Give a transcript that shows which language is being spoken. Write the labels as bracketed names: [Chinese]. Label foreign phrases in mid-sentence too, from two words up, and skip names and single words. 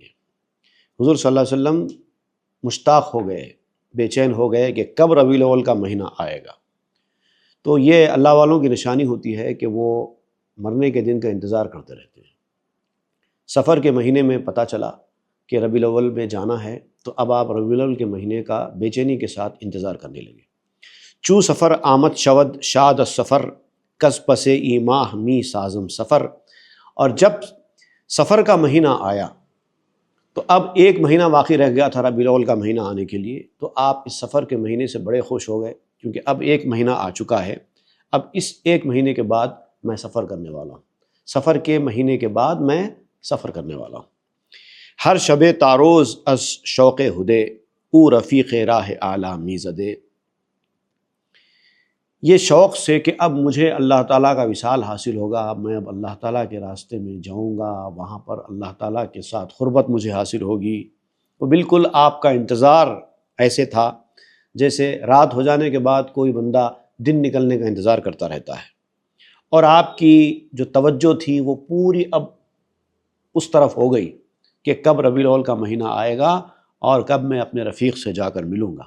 [Urdu] حضور صلی اللہ علیہ وسلم مشتاق ہو گئے، بے چین ہو گئے کہ کب ربیع الاول کا مہینہ آئے گا۔ تو یہ اللہ والوں کی نشانی ہوتی ہے کہ وہ مرنے کے دن کا انتظار کرتے رہتے ہیں۔ سفر کے مہینے میں پتہ چلا کہ ربیع الاول میں جانا ہے، تو اب آپ ربیع الاول کے مہینے کا بے چینی کے ساتھ انتظار کرنے لگے۔ [Persian] چو سفر آمد شود شاد السفر، کز پس ای ماہ می سازم سفر۔ [Urdu] اور جب سفر کا مہینہ آیا تو اب ایک مہینہ باقی رہ گیا تھا ربیع الاول کا مہینہ آنے کے لیے، تو آپ اس سفر کے مہینے سے بڑے خوش ہو گئے، کیونکہ اب ایک مہینہ آ چکا ہے، اب اس ایک مہینے کے بعد میں سفر کرنے والا ہوں، سفر کے مہینے کے بعد میں سفر کرنے والا ہوں۔ [Persian] ہر شب تاروز از شوق ہدے، او رفیق راہ اعلیٰ می زدے۔ [Urdu] یہ شوق سے کہ اب مجھے اللہ تعالیٰ کا وصال حاصل ہوگا، اب میں اللہ تعالیٰ کے راستے میں جاؤں گا، وہاں پر اللہ تعالیٰ کے ساتھ قربت مجھے حاصل ہوگی۔ وہ بالکل آپ کا انتظار ایسے تھا جیسے رات ہو جانے کے بعد کوئی بندہ دن نکلنے کا انتظار کرتا رہتا ہے، اور آپ کی جو توجہ تھی وہ پوری اب اس طرف ہو گئی کہ کب ربیع الاول کا مہینہ آئے گا اور کب میں اپنے رفیق سے جا کر ملوں گا۔